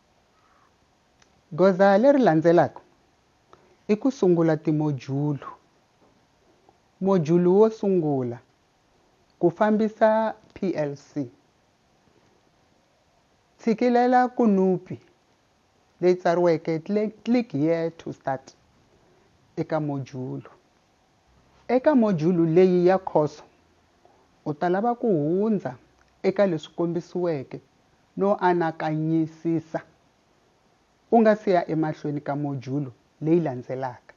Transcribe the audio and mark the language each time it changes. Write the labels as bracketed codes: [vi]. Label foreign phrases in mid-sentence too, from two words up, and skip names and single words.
[ts] Goza leri landzelaka i ku sungula timodyulu. Modyulu wo sungula. Ku fambisa PLC. Tshikilela kunupi leyi tsariweke [en] click here to start [ts] eka modyulu. Eka modyulu leyi ya khoso, u ta lava ku hundza eka leswi kombisiweke no anakanyisisa u nga si ya emahlweni ka modyulu leyi landzelaka.